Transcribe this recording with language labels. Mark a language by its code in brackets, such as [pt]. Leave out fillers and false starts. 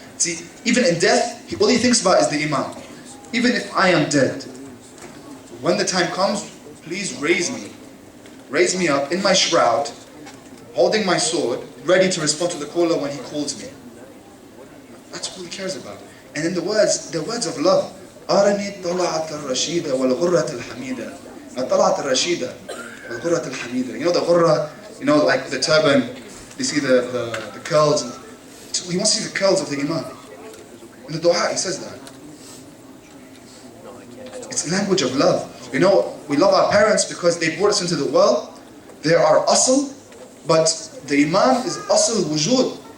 [en] See, even in death, all he thinks about is the Imam. Even if I am dead, when the time comes, please raise me. Raise me up in my shroud, holding my sword, ready to respond to the caller when he calls me. That's all he cares about. And then the words of love. [ar] أرني طلعت الرشيدة والغرة الحميدة. طلعت الرشيدة والغرة الحميدة. [en] You know the ghurra, you know, like the turban, you see the curls. He wants to see the curls of the Imam. In the dua, he says that. It's a language of love. You know, we love our parents because they brought us into the world. They are asl, but the Imam is asl wujud.